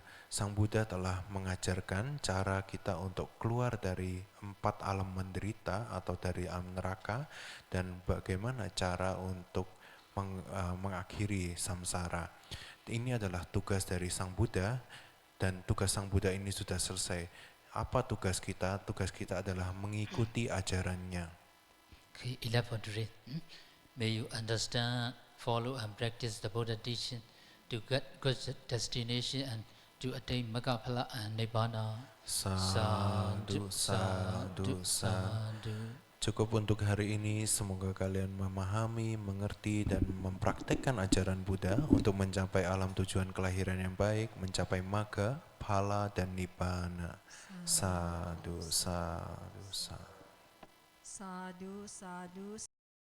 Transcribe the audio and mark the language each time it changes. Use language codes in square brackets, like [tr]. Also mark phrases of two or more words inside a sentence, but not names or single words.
[id] Sang Buddha telah mengajarkan cara kita untuk keluar dari 4 alam menderita atau dari alam neraka, dan bagaimana cara untuk mengakhiri samsara. Ini adalah tugas dari Sang Buddha. Dan tugas Sang Buddha ini sudah selesai. Apa tugas kita? Tugas kita adalah mengikuti ajarannya. Okay, 11. [en] May you understand, follow and practice the Buddha teaching to get good destination and to attain Magaphala and Nibbana. [pi] Sadhu, sadhu, sadhu. [id] Cukup untuk hari ini, semoga kalian memahami, mengerti, dan mempraktekkan ajaran Buddha untuk mencapai alam tujuan kelahiran yang baik, mencapai magga, phala, dan nibbana. [pi] Sadhu, sadhu, sadhu. Sadhu, sadhu.